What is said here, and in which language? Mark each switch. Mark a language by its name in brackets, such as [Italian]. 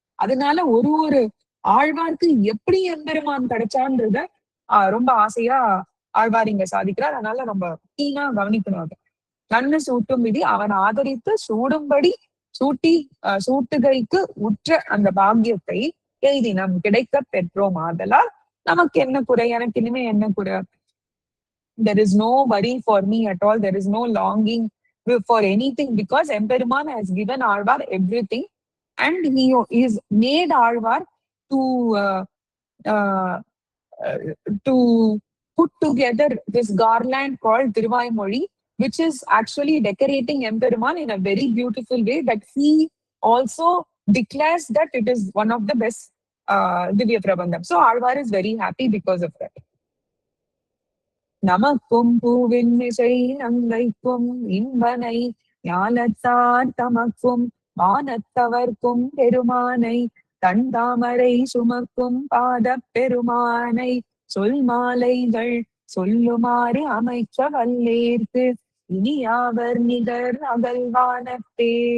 [Tamil] அதனால ஒரு ஆழ்வார்க்கு எப்படி எம்பெருமான் கிடைச்சான்றத ரொம்ப ஆசையா ஆழ்வார் இங்க சாதிக்கிறார். அதனால ரொம்ப கீனா கவனிக்கணும். அது நன்னு சூட்டும் விதி அவன் ஆதரித்து சூடும்படி சூட்டுகைக்கு உற்ற அந்த பாக்கியத்தை எய்தினம் கிடைக்க பெற்றோம். ஆதலால் நமக்கு என்ன குறை? எனக்கு இனிமே என்ன குறை? [English] There is no worry for me at all. There is no longing for anything because Emperuman has given Alvar everything and he is made Alvar to uh, uh, to put together this garland called Tiruvaimozhi, which is actually decorating Emperuman in a very beautiful way that he also declares that it is one of the best Divya Prabandham. So Alvar is very happy because of that. [Tamil] நமக்கும் பூவின்மிசை நங்கைக்கும் இன்பனை ஞாலத்தார் தமக்கும் வானத்தவர்க்கும் பெருமானை தன் தாமரை சுமக்கும் பாத பெருமானை சொல் மாலைகள் சொல்லுமாறு அமைக்க வல்லேற்கு இனியாவர் நிகர் அகல்வானத்தே.